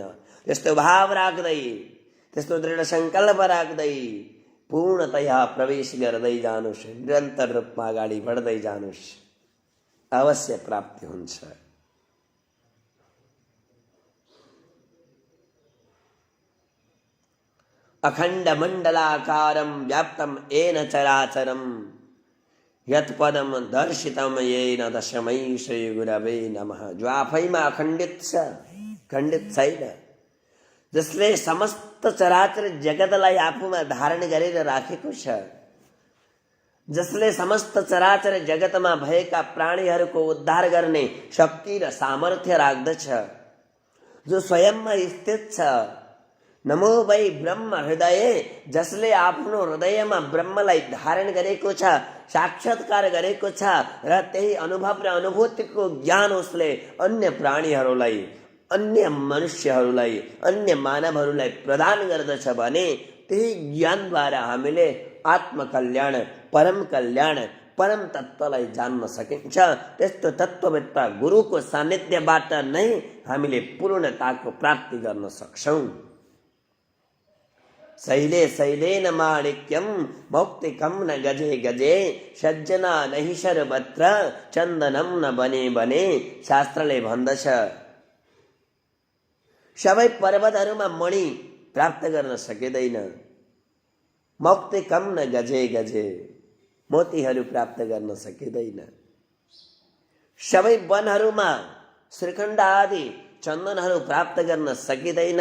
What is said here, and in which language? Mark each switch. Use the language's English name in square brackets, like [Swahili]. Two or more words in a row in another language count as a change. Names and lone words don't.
[Nepali] त्यस्तो भाव राख्दै, त्यस्तो दृढ सङ्कल्प राख्दै पूर्णतया प्रवेश गर्दै जानुहोस्, निरन्तर रूपमा अगाडि बढ्दै जानुहोस्, अवश्य प्राप्ति हुन्छ। [Sanskrit] अखण्ड मण्डलाकारं व्याप्तं येन चराचरं यत्पदं दर्शितं येन तस्मै श्री गुरवे नमः। [Nepali] जो आफैमा अखण्डित छ, खण्डित छैन, जसले समस्त चराचर जगतलाई आफूमा धारण गरेर राखेको छ, जसले समस्त चराचर जगतमा भएका प्राणीहरूको उद्धार गर्ने शक्ति र सामर्थ्य राख्दछ, जो स्वयंमा स्थित छ। [Sanskrit] नमो वै ब्रह्म हृदय, [Nepali] जसले आफ्नो हृदयमा ब्रह्मलाई धारण गरेको छ, साक्षात्कार गरेको छ र त्यही अनुभव र अनुभूतिको ज्ञान उसले अन्य प्राणीहरूलाई, अन्य मनुष्यहरूलाई, अन्य मानवहरूलाई प्रदान गर्दछ भने त्यही ज्ञानद्वारा हामीले आत्मकल्याण, परम कल्याण, परम तत्त्वलाई जान्न सकिन्छ। त्यस्तो तत्त्ववेत्ता गुरुको सान्निध्यबाट नै हामीले पूर्णताको प्राप्ति गर्न सक्छौँ। [Sanskrit] शैले शैलेन माणिक्यम मौक्तिकम न गजे गजे सज्जना नहि सर्वत्र चन्दनम न बने बने। [Nepali] शास्त्रले भन्दछ सबै पर्वतहरूमा मणि प्राप्त गर्न सकिँदैन, [Sanskrit] मौक्तिकम न गजे गजे, [Nepali] मोतीहरू प्राप्त गर्न सकिँदैन। सबै वनहरूमा श्रीखण्ड आदि चन्दनहरू प्राप्त गर्न सकिँदैन।